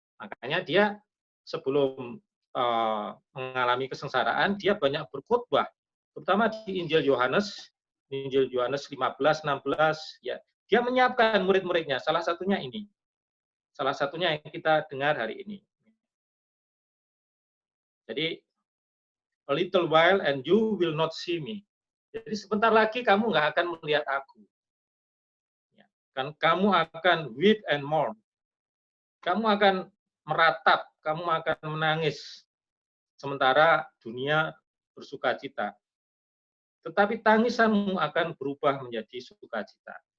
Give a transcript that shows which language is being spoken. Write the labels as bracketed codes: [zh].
[id] Makanya dia sebelum mengalami kesengsaraan, dia banyak berkhotbah, terutama di Injil Yohanes 15, 16, ya. Dia menyiapkan murid-muridnya, salah satunya ini. Salah satunya yang kita dengar hari ini. Jadi [en] a little while and you will not see me. [id] Jadi sebentar lagi kamu nggak akan melihat aku. Ya, kan kamu akan [en] weep and mourn. [id] Kamu akan meratap, kamu akan menangis. Sementara dunia bersukacita. Tetapi tangisanmu akan berubah menjadi sukacita.